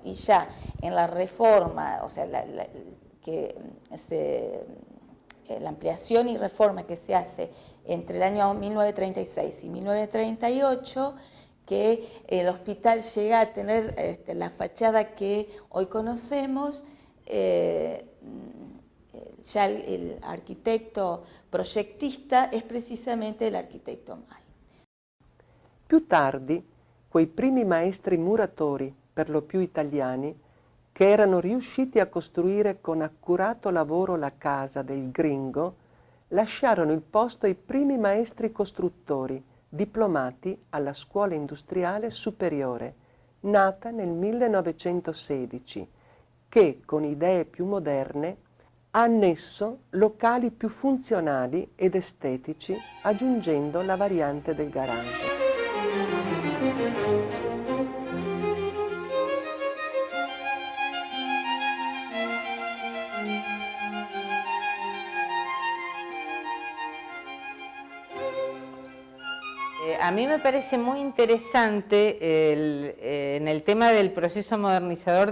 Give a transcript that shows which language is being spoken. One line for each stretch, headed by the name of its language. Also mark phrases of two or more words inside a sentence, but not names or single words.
Spanish: Y ya en la reforma, o sea, la ampliación y reforma que se hace entre el año 1936 y 1938, que el hospital llega a tener la fachada que hoy conocemos, ya el
Italian: architetto progettista è precisamente l'architetto May. Più tardi, quei primi maestri muratori, per lo più italiani, che erano riusciti a costruire con accurato lavoro la casa del Gringo, lasciarono il posto ai primi maestri costruttori, diplomati alla Scuola Industriale Superiore, nata nel 1916, che, con idee più moderne, ha annesso locali più funzionali ed estetici, aggiungendo la variante del garage.
Spanish: A mí me parece muy interesante en el tema del proceso modernizador